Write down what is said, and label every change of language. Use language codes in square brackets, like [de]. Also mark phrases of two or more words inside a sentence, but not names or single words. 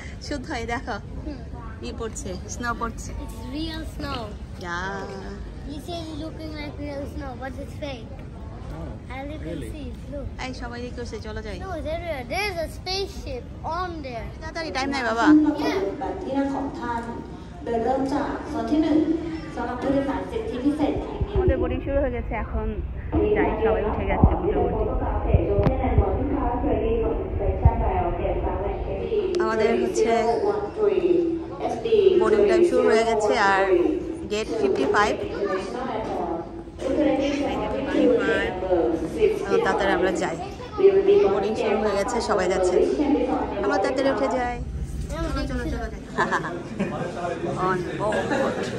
[bn] শুদ্ধ হয় দেখো ই পড়ছে স্নো পড়ছে [en] It's real snow. Yeah. This is looking like real snow, but it's fake. As you can see, look. [bn] এই সবাই কি করছে চলো যাই [en] No, there's a spaceship on there. [bn] তাড়াতাড়ি টাইম নাই বাবা [th] ที่นั่งของท่านโดยเริ่มจากโซนที่1สำหรับผู้โดยสารสิทธิพิเศษทีม [bn] আমাদের বোর্ডিং শুরু হয়ে গেছে এখন যাই সবাই উঠে গেছে মোটামুটি আমাদের হচ্ছে [en] boarding time [bn] শুরু হয়ে গেছে আর গেট 55 তাড়াতাড়ি আমরা যাই বোর্ডিং শুরু হয়ে গেছে সবাই যাচ্ছে আমরা তাড়াতাড়ি উঠে যাই চলো চলো যাই [en] on board